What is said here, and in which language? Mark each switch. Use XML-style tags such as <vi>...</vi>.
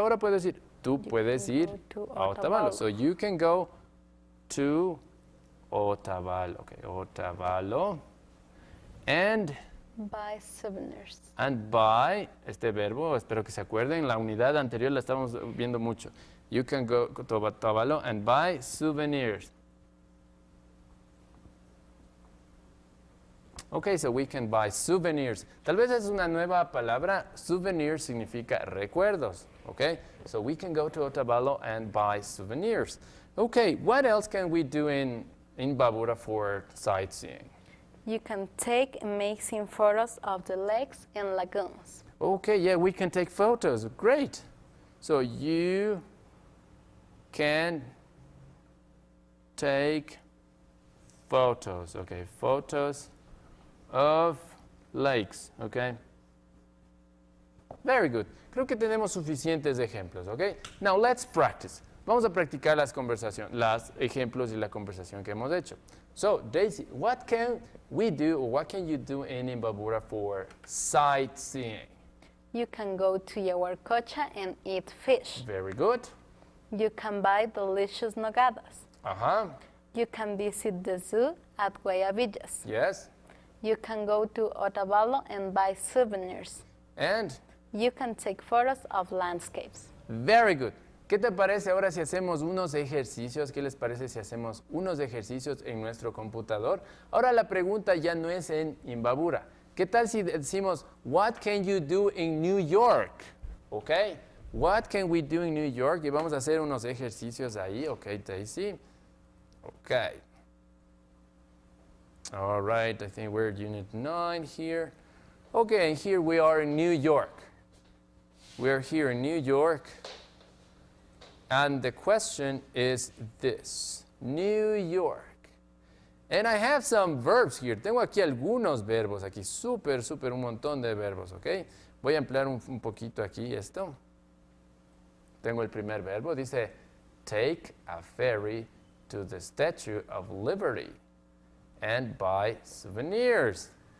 <es>Ahora puedes ir. Tú puedes ir a Otavalo.</es> <en>So you can go to Otavalo. Okay, Otavalo. And buy souvenirs. And buy,</en> <es>este verbo, espero que se acuerden, la unidad anterior la estamos viendo mucho.</es> <en>You can go to Otavalo and buy souvenirs. Okay, so we can buy souvenirs.</en> <es>Tal vez es una nueva palabra. Souvenir significa recuerdos.</es> <en>Okay, so we can go to Otavalo and buy souvenirs. Okay, what else can we do in Imbabura for sightseeing? You can take amazing photos of the lakes and lagoons. Okay, yeah, we can take photos. Great. So you can take photos. Okay, photos of lakes. Okay. Very good.</en> <es>Creo que tenemos suficientes ejemplos. Okay.</es> <en>Now let's practice.</en> <es>Vamos a practicar las conversaciones, los ejemplos y la conversación que hemos hecho.</es> <en>So, Daisy, what can we do, or what can you do in Imbabura for sightseeing? You can go to Yaguarcocha and eat fish. Very good. You can buy delicious nogadas. Uh-huh. You can visit the zoo at Guayabillas. Yes. You can go to Otavalo and buy souvenirs. And? You can take photos of landscapes. Very good.</en> <es>¿Qué te parece ahora si hacemos unos ejercicios? ¿Qué les parece si hacemos unos ejercicios en nuestro computador? Ahora la pregunta ya no es en Imbabura. ¿Qué tal si decimos,</es> <en>what can you do in New York?</en> <es>¿Ok?</es> <en>What can we do in New York?</en> <es>Y vamos a hacer unos ejercicios ahí. ¿Ok, Daisy? Ok.</es> <en>All right, I think we're at Unit 9 here. Okay, and here we are in New York. We're here in New York. And the question is this, New York. And I have some verbs here.</en> <es>Tengo aquí algunos verbos, aquí súper, un montón de verbos, ¿ok? Voy a emplear un poquito aquí esto. Tengo el primer verbo, dice,</es> <en>take a ferry to the Statue of Liberty and buy souvenirs.</en>